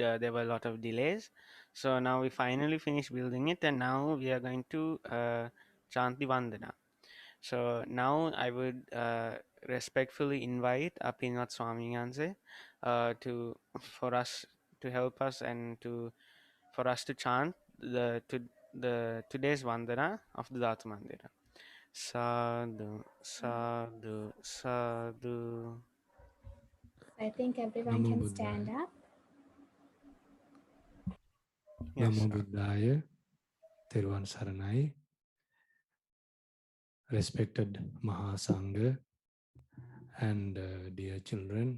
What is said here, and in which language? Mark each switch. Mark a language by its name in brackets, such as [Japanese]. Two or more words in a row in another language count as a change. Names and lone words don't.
[English] There were a lot of delays. So now we finally finished building it, and now we are going to chant the Vandana. So now I would respectfully invite Apinat Swami Ganze to for us to help us and to for us to chant the today's Vandana of the Dhatu Mandira. [Pali] Sadhu, sadhu, sadhu. [English] I think everyone [Pali] Namo [English] can [Pali] Buddhaya. [English] stand up. Yes, [Pali] Namo [English] sir. [Sinhala] Buddhaya, Teruvan Saranai, [English] respected Mahasangha, and dear children.